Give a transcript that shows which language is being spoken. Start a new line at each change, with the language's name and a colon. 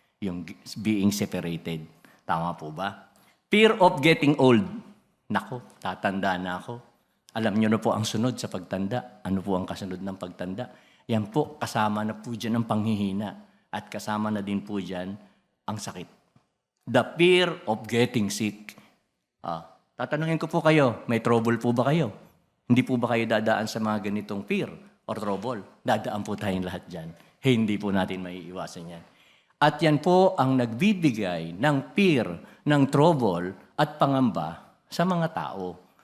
English: Yung being separated.
Filipino: Tama po ba?
English: Fear of getting old.
Filipino: Nako, tatanda na ako. Alam niyo na po ang sunod sa pagtanda. Ano po ang kasunod ng pagtanda? Yan po, kasama na po dyan ang panghihina. At kasama na din po dyan ang sakit.
English: The fear of getting sick.
Filipino: Tatanungin ko po kayo, may trouble po ba kayo? Hindi po ba kayo dadaan sa mga ganitong
English: fear or trouble?
Filipino: Dadaan po tayong lahat dyan. Hindi po natin maiiwasan yan. At yan po ang nagbibigay ng fear, ng trouble at pangamba sa mga tao.